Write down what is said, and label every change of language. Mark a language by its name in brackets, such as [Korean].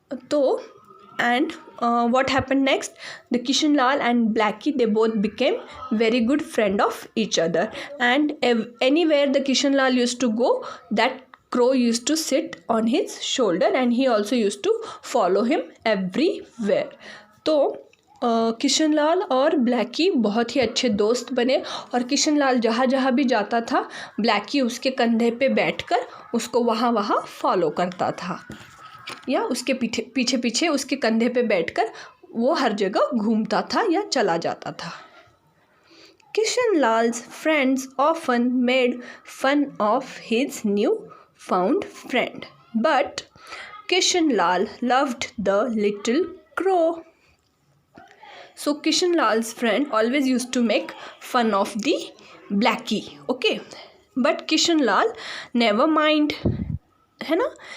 [English] तो and what happened next, the Kishan Lal and Blackie, they both became very good friend of each other, and anywhere the Kishan Lal used to go, that crow used to sit on his shoulder and he also used to follow him everywhere. [Hindi] तो किशन लाल और Blackie बहुत ही अच्छे दोस्त बने और किशन लाल जहाँ जहाँ भी जाता था ब्लैकी उसके कंधे पे बैठकर उसको वहाँ वहाँ फॉलो करता था, या उसके पीछे पीछे उसके कंधे पे बैठकर वो हर जगह घूमता था या चला जाता था. [English] Kishan Lal's friends often made fun of his new found friend, but Kishan Lal loved the little crow. So Kishan Lal's friend always used to make fun of the Blackie, okay, but Kishan Lal never mind, [Hindi] है ना.